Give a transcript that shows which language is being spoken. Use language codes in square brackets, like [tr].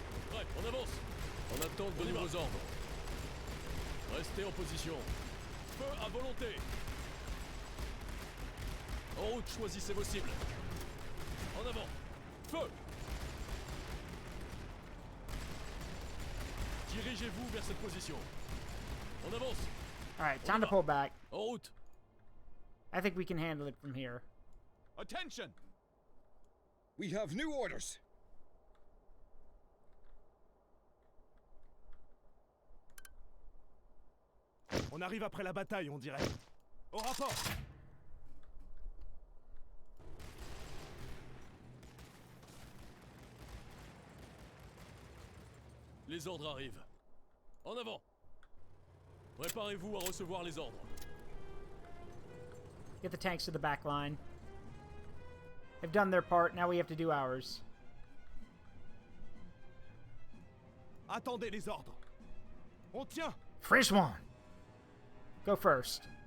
[fr] Prêt, on avance. En attente de nouveaux ordres. Restez en position. Feu à volonté. En route, choisissez vos cibles. En avant. Feu. Dirigez-vous vers cette position. On avance. [en] Alright, time to pull back. [fr] En route. [en] I think we can handle it from here. [fr] Attention. [en] We have new orders. [fr] On arrive après la bataille, on dirait. Au rapport. Les ordres arrivent. En avant. Préparez-vous à recevoir les ordres. [en] Get the tanks to the back line. They've done their part, now we have to do ours. [fr] Attendez les ordres. On tient. [en] First one. Go first.